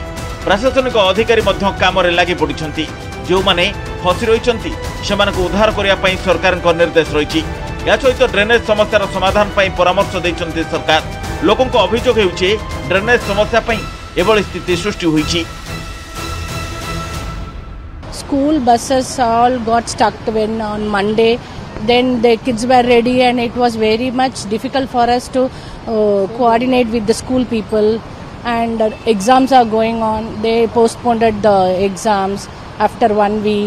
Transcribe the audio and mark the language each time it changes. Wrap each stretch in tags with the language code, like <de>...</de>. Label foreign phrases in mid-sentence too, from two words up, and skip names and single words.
<or>ପ୍ରଶାସନିକ ଅଧିକାରୀ ମଧ୍ୟ କାମ ରେ ଲାଗି ପଡ଼ିଛନ୍ତି। ଯୋଉ ମାନେ ଫସି ରହିଛନ୍ତି ସେମାନଙ୍କୁ ଉଦ୍ଧାର କରିବା ପାଇଁ ସରକାରଙ୍କ ନିର୍ଦ୍ଦେଶ ରହିଛି। ଏହା ସହିତ ଡ୍ରେନେଜ ସମସ୍ୟାର ସମାଧାନ ପାଇଁ ପରାମର୍ଶ ଦେଉଛନ୍ତି ସରକାର। ଲୋକଙ୍କ ଅଭିଯୋଗ ହେଉଛି ଡ୍ରେନେଜ ସମସ୍ୟା ପାଇଁ ଏଭଳି ସ୍ଥିତି ସୃଷ୍ଟି ହୋଇଛି।</or> <en>School buses all got stuck when on Monday. Then the kids were ready and it was very much difficult for us to coordinate with the school people. And exams are going on. They postponed the exams after 1 week.</en>